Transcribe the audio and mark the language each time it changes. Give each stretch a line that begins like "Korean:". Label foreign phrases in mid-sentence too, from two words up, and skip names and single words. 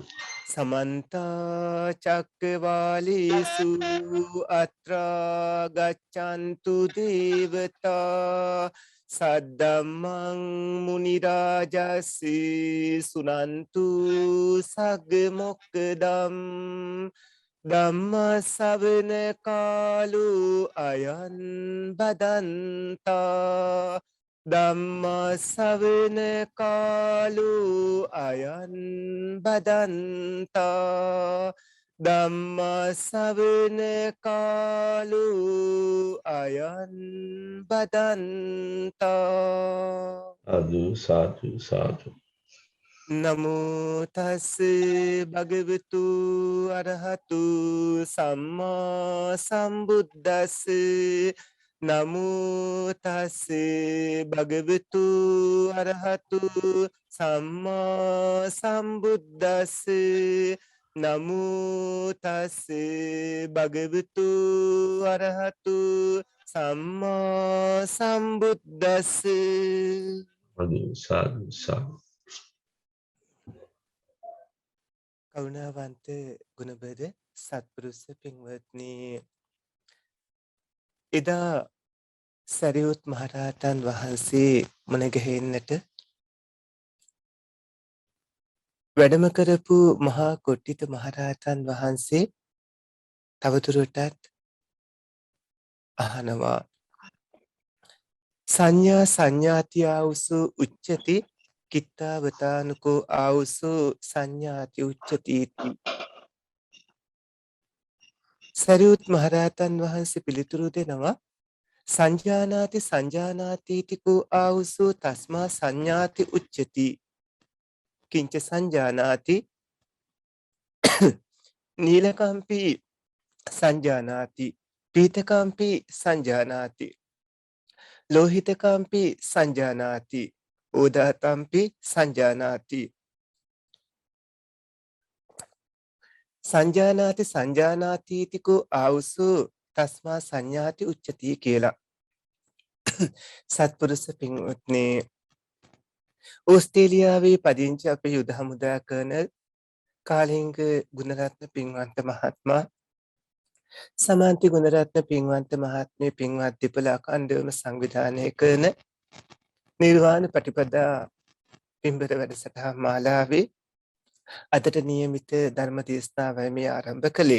Pali: සමන්ත චක්කවාලේසු අත්‍රා ගච්ඡන්තු දේවතා සද්දම්මං මුනි රාජස් සුනන්තු සග්ග මොක්කදම් ධම්ම ශ්‍රවණ කාලෝ අයං බදන්තා ධම්ම ශ්‍රවණ කාලෝ අයං බදන්තා ධම්ම ශ්‍රවණ කාලෝ අයං බදන්තා සාදු සාදු සාදු නමෝ තස් භගවතු අරහතු සම්මා සම්බුද්දස්ස නමෝ තස් භගවතු අරහතු සම්මා සම්බුද්දස්ස නමෝ තස් භගවතු අරහතු සම්මා සම්බුද්දස්ස සාදු සාදු සාදු
Sinhala: කරුණාවන්ත ගුණබර සත්පුරුෂ පින්වත්නි එදා සරියුත් මහරහතන් වහන්සේ මුණ ගැහෙන්නට වැඩම කරපු මහා කොට්ටිත මහරහතන් වහන්සේ තවදුරටත් අහනවා
Pali: සංඥා සංඥාති ආවුසු උච්චති කිත්තාවතානුකෝ ආවුසු සංඥාති උච්චති
Sinhala: සරියුත් මහරහතන් වහන්සේ පිළිතුරු දෙනවා
Pali: සංජානාති සංජානාතිතිකෝ ආවුසු තස්මා සංඥාති උච්චති කිංච සංජානාති නීලකම්පි සංජානාති පීතකම්පි සංජානාති ලෝහිතකම්පි සංජානාති ඕදාතම්පි සංජානාති සංජානාති සංජානාතිතිකෝ ආවුසු තස්මා සංඥාති උච්චති
Sinhala: කියලා සත්පුරුෂ පින්වත්නි ඕස්ට්‍රේලියාවේ පදිංචි අපේ යුද හමුදා කර්නල් කාලිංග ගුණරත්න පින්වන්ත මහත්මයා සමන්ති ගුණරත්න පින්වන්ත මහත්මිය පින්වත් දෙපළ අඛණ්ඩවම සංවිධානය කරන නිර්වාණ පටිපදා පින්බර වැඩසටහන් මාලාවේ අදට නියමිත ධර්ම දේශනාවයි මේ ආරම්භ කළේ.